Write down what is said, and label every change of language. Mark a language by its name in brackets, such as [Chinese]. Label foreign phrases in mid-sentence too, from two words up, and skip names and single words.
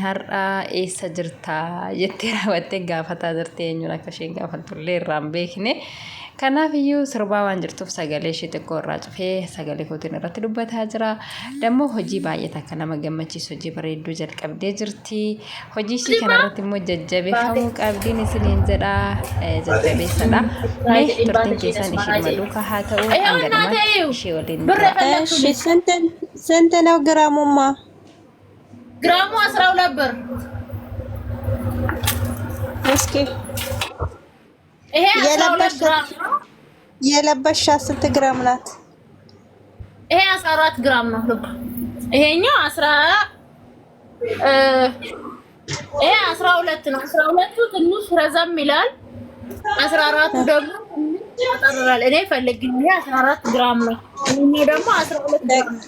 [Oromo] har'aa eessa jirtaa jettee raawwattee gaafataa jirti eenyuun akka isheen gaafattullee irraan beekne kanaaf iyyuu sirbaa waan jirtuuf sagalee ishee xiqqoo irraa cufee sagalee kootiin irratti dubbataa jira dammoo hojii baay'ee takka nama gammachiisu hojii bareedduu jalqabdee jirti hojii ishee kanarratti immoo jajjabeeffamuu qabdiin isiniin jedha jajjabeessadha mee turtiin keessan ishee maluuka haa ta'u hanganuma ishee waliin [Amharic] ስንት ነው ግራሙማ? ግራሙ 12 ብር። እስኪ ይሄ 12 ግራም ነው። የለበሻት ስንት ግራም ናት? ይሄ 14 ግራም ነው። ልብ ይሄኛው 12 ነው። 12ቱ ትንሽ ረዘም ይላል። 14ቱ ደግሞ ያጠራል። እኔ ፈልግኝ 14 ግራም ነው። እኔ ደግሞ 12 ግራም ነው።